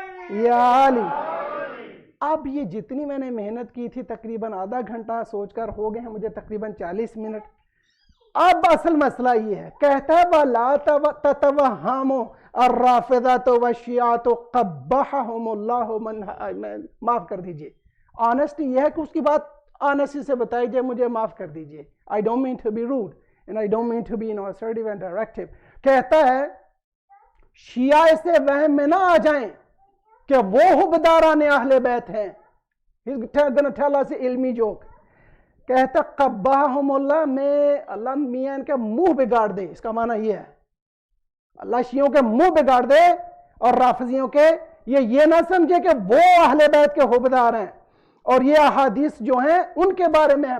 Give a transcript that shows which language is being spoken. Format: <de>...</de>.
<ur>یا علی. اب یہ جتنی میں نے محنت کی تھی تقریباً آدھا گھنٹہ سوچ کر ہو گئے ہیں مجھے تقریباً 40 منٹ. اب اصل مسئلہ یہ ہے، کہتا ہے</ur> <ar>وَلَا تَتَوَهَّمُوا الرَّافِضَةُ وَالشِّيَعَةُ قَبَّحَهُمُ اللَّهُ</ar> <ur>معاف کر دیجئے. آنیسٹی یہ ہے کہ اس کی بات آنیسٹی سے بتائی جائے، مجھے معاف کر دیجئے.</ur> <en>I don't mean to be rude and I don't mean to be assertive and directive.</en> <ur>کہتا ہے شیعہ سے وہم میں نہ آ جائیں کہ وہ حبداران اہل بیت ہیں.</ur> <en>He's gonna tell us</en> <ur>علمی جوک. کہتا قبّاہم اللہ، میں اللہ میاں ان کے منہ بگاڑ دے. اس کا معنی یہ ہے اللہ شیعوں کے منہ بگاڑ دے اور رافضیوں کے. یہ نہ سمجھے کہ وہ اہل بیت کے حبدار ہیں. اور یہ احادیث جو ہیں ان کے بارے میں ہے.</ur>